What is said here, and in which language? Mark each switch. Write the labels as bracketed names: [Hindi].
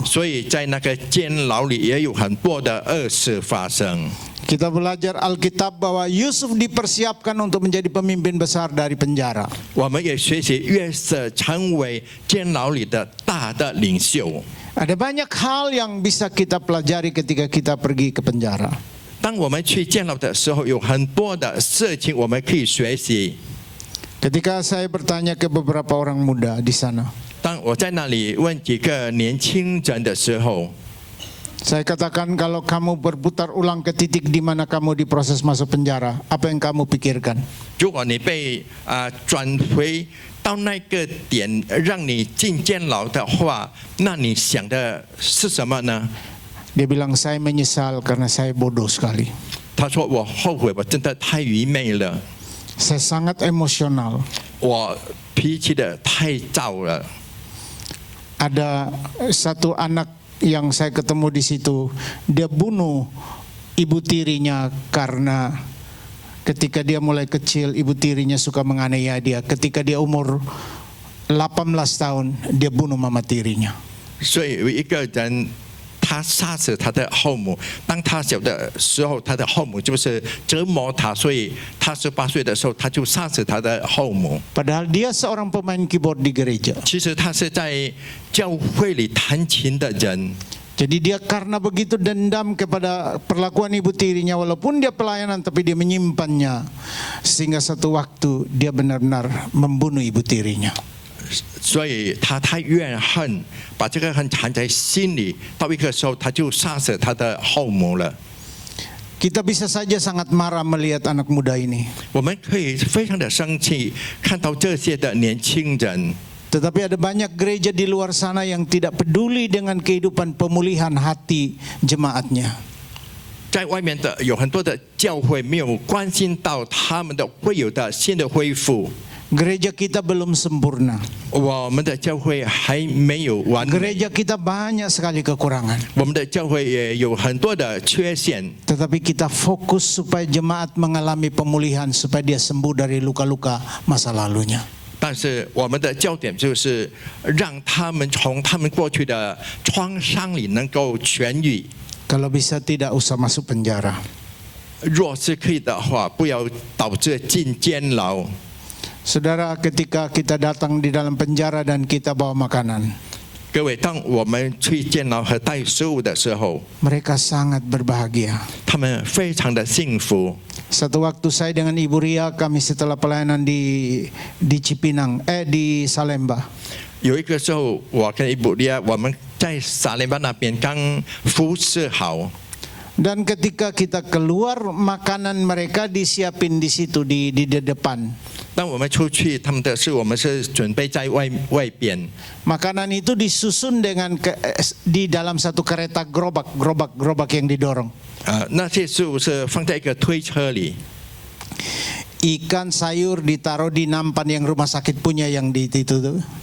[Chinese] 所以在那个监牢里也有很多的恶事发生。 [Indonesian] Kita belajar Alkitab bahwa Yusuf dipersiapkan untuk menjadi pemimpin besar dari penjara. [Chinese] 我们也学习约瑟成为监牢里的大的领袖。 [Indonesian] Ada banyak hal yang bisa kita pelajari ketika kita pergi ke penjara. [Chinese] 当我们去监牢的时候，有很多的事情我们可以学习。 [Indonesian] Ketika saya bertanya ke beberapa orang muda di sana, [Chinese] 当我在那里问几个年轻人的时候， [Indonesian] saya katakan kalau kamu berputar ulang ke titik di mana kamu diproses masuk penjara, apa yang kamu pikirkan? [Chinese] 如果你被转回到那个点，让你进监牢的话，那你想的是什么呢？ [Indonesian] Dia bilang saya menyesal karena saya bodoh sekali. [Chinese] 他说：“我后悔，我真的太愚昧了， [Indonesian] Saya sangat emosional. [Chinese] 我脾气的太躁了。” [Indonesian] Ada satu anak yang saya ketemu di situ, dia bunuh ibu tirinya karena ketika dia mulai kecil ibu tirinya suka menganiaya dia. Ketika dia umur 18 tahun, dia bunuh mama tirinya. [Chinese] 所以有一个人，他杀死他的后母。当他小的时候，他的后母就是折磨他，所以他18岁的时候，他就杀死他的后母。 [Indonesian] Padahal dia seorang pemain keyboard di gereja. [Chinese] 其实他是在教会里弹琴的人。 [Indonesian] Jadi dia karena begitu dendam kepada perlakuan ibu tirinya, walaupun dia pelayanan tapi dia menyimpannya, sehingga satu waktu dia benar-benar membunuh ibu tirinya. [Chinese] 所以他太怨恨，把这个恨藏在心里。到一个时候，他就杀死他的后母了。 [Indonesian] Kita bisa saja sangat marah melihat anak muda ini. [Chinese] 我们可以非常的生气，看到这些的年轻人。 [Indonesian] Tetapi ada banyak gereja di luar sana yang tidak peduli dengan kehidupan pemulihan hati jemaatnya. [Chinese] 在外面的有很多的教会没有关心到他们的会有的新的恢复。 [Indonesian] Gereja kita belum sempurna. [Chinese] 我们的教会还没有完美， [Indonesian] Gereja kita banyak sekali kekurangan. [Chinese] 我们的教会也有很多的缺陷。 [Indonesian] Tetapi kita fokus supaya jemaat mengalami pemulihan, supaya dia sembuh dari luka-luka masa lalunya. [Chinese] 但是我们的焦点就是让他们从他们过去的创伤里能够痊愈。 [Indonesian] Kalau bisa tidak usah masuk penjara. [Chinese] 若是可以的话，不要导致进监牢。 [Indonesian] Saudara, ketika kita datang di dalam penjara dan kita bawa makanan, [Chinese] 各位，当我们去监牢和带食物的时候， [Indonesian] mereka sangat berbahagia. [Chinese] 他们非常的幸福。 [Indonesian] Satu waktu saya dengan Ibu Ria, kami setelah pelayanan di Cipinang, di Salemba. [Chinese] 有一个时候，我跟伊布利亚我们在撒雷巴那边刚服侍好。 [Indonesian] Dan ketika kita keluar, makanan mereka disiapin di situ di depan. [Chinese] 当我们出去，他们的事我们是准备在外边。 [Indonesian] Makanan itu disusun dengan di dalam satu kereta gerobak yang didorong. [Chinese] 那些食物是放在一个推车里。 [Indonesian] Ikan sayur ditaruh di nampan yang rumah sakit punya yang di itu tuh.